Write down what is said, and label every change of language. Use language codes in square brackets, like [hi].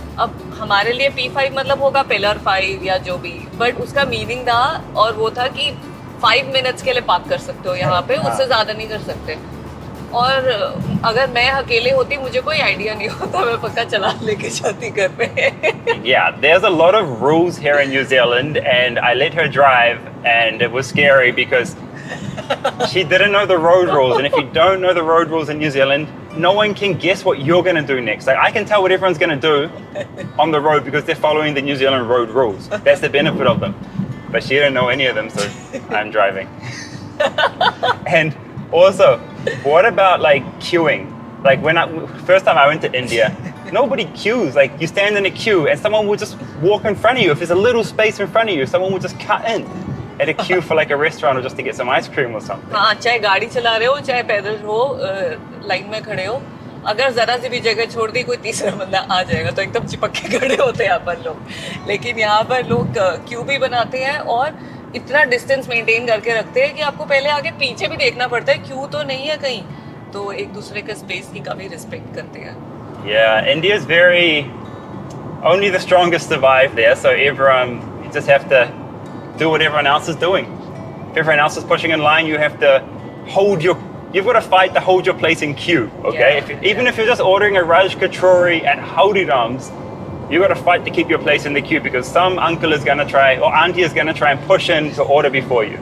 [hi] अब हमारे लिए P5 मतलब होगा पिलर 5 या जो भी, बट उसका मीनिंग था और वो था कि 5 मिनट्स के लिए पार्क कर सकते हो यहाँ पे, उससे ज़्यादा नहीं कर सकते। और अगर मैं अकेले होती मुझे कोई आइडिया नहीं होता, मैं पक्का चला लेके जाती घर पे। [en] Yeah, there's a lot of rules here in New Zealand, and I let her drive, and it was scary because she didn't know the road rules, and if you don't know the road rules in New Zealand, no one can guess what you're going to do next. Like, I can tell what everyone's going to do on the road because they're following the New Zealand road rules. That's the benefit of them. But she didn't know any of them, so I'm driving. And also, what about like queuing? Like first time I went to India, nobody queues. Like, you stand in a queue and someone will just walk in front of you. If there's a little space in front of you, someone will just cut in at a queue for like a restaurant or just to get some ice cream or something. [hi] हाँ, चाहे गाड़ी चला रहे हो चाहे पैदल हो, line में खड़े हो, अगर जरा सी भी जगह छोड़ दी कोई तीसरा बंदा आ जाएगा, तो एकदम चिपक के खड़े होते हैं यहाँ पर लोग। लेकिन यहाँ पर लोग क्यू भी बनाते हैं और इतना डिस्टेंस मेंटेन करके रखते हैं कि आपको पहले आगे पीछे भी देखना पड़ता है, क्यू तो नहीं है कहीं, तो एक दूसरे के स्पेस की काफी रिस्पेक्ट करते हैं। [en] Yeah, India is very, only the strongest survive there, so everyone, you just have to do what everyone else is doing. If everyone else is pushing in line, you have to you've got to fight to hold your place in queue, okay? Yeah, Even if you're just ordering a Raj Kachori at Haldiram's, you got to fight to keep your place in the queue because some uncle is going to try, or auntie is going to try and push in to order before you.